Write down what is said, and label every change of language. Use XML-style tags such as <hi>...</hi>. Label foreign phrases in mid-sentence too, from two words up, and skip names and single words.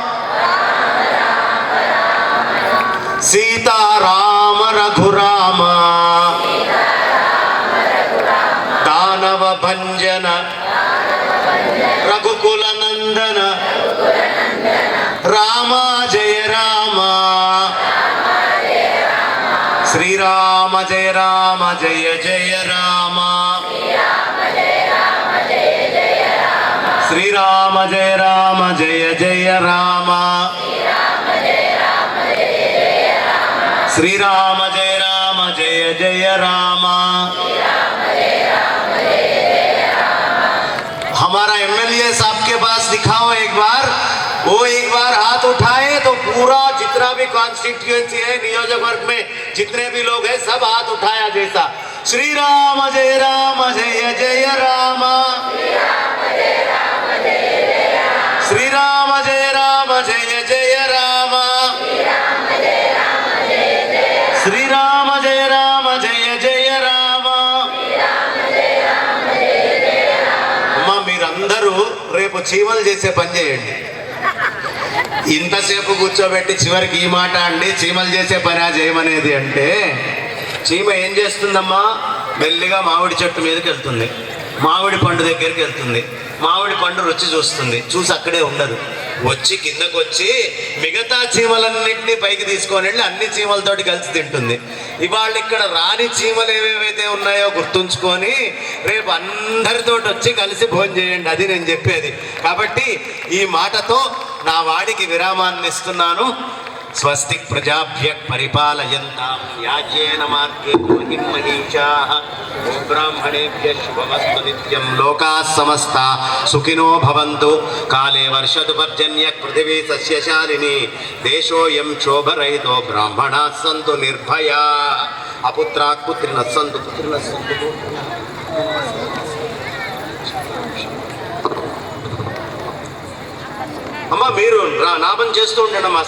<hi>सीता राम रघुराम, दानव भंजन रघुकुल नंदन राम जय राम, श्री राम जय जय राम, श्री राम जय जय राम,</hi> <sa>శ్రీరామ జయ రామ జయ జయ రామ.</sa> <hi>हमारा एमएलए साहब के पास दिखाओ एक बार, वो एक बार हाथ उठाए तो पूरा जितना भी कॉन्स्टिट्यूएंसी है</hi> <te>నియోజక వర్గ</te> <hi>में जितने भी लोग हैं सब हाथ उठाया जैसा. श्री राम जय जय राम. श्री राम जय जय राम. श्री राम जय जय राम.</hi> <te>అమ్మా మీరందరూ రేపు చీమలు చేసే పని చేయండి. ఇంతసేపు కూర్చోబెట్టి చివరికి ఈ మాట అండి చీమలు చేసే పని చేయమనేది అంటే, చీమ ఏం చేస్తుందమ్మా, మెల్లిగా మామిడి చెట్టు మీదకి వెళ్తుంది, మామిడి పండు దగ్గరికి వెళ్తుంది, మామిడి పండు రుచి చూస్తుంది, చూసి అక్కడే ఉండదు, వచ్చి కిందకు వచ్చి మిగతా చీమలన్నింటినీ పైకి తీసుకొని వెళ్ళి అన్ని చీమలతోటి కలిసి తింటుంది. ఇవాళ ఇక్కడ రాని చీమలు ఏవేవైతే ఉన్నాయో గుర్తుంచుకొని రేపు అందరితోటి వచ్చి కలిసి భోజనం చేయండి, అది నేను చెప్పేది. కాబట్టి ఈ మాటతో నా వాడికి విరామాన్ని ఇస్తున్నాను.</te> <sa>స్వస్తి ప్రజాభ్య పరిపాలయంతాం న్యాయేన మార్గేణ మహిం మహిషాః. ఓం బ్రాహ్మణేభ్య శుభమస్తు నిత్యం. లోకాః సమస్తాః సుఖినో భవంతు. కాలే వర్షతు పర్జన్యః పృథివీ సస్యశాలినీ. దేశోऽयं క్షోభరహితో బ్రాహ్మణాः సంతు నిర్భయాః. అపుత్రాః పుత్రిణः సంతు పుత్రిణः సంతు.</sa> <te>అమ్మ మీరు నామం చేస్తూ ఉండండి అమ్మా.</te>